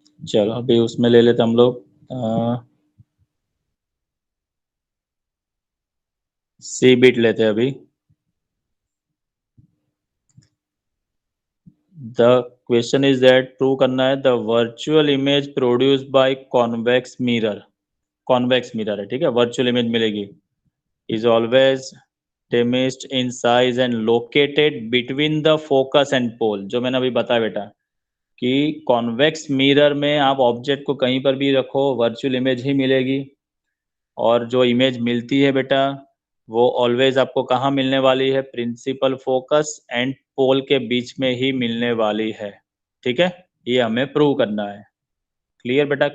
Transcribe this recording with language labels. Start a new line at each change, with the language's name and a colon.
Hindi: चलो अभी उसमें ले लेते हम लोग, सी बिट लेते हैं अभी।
English: The question is that
Hindi: prove करना है,
English: the virtual image produced by convex mirror
Hindi: है, ठीक है, वर्चुअल इमेज मिलेगी,
English: is always diminished in size and located between the focus and pole।
Hindi: जो मैंने अभी बताया बेटा कि कॉन्वेक्स मिरर में आप ऑब्जेक्ट को कहीं पर भी रखो वर्चुअल इमेज ही मिलेगी, और जो इमेज मिलती है बेटा वो ऑलवेज आपको कहाँ मिलने वाली है, प्रिंसिपल फोकस एंड पोल के बीच में ही मिलने वाली है, ठीक है, ये हमें प्रूव करना है। क्लियर बेटा?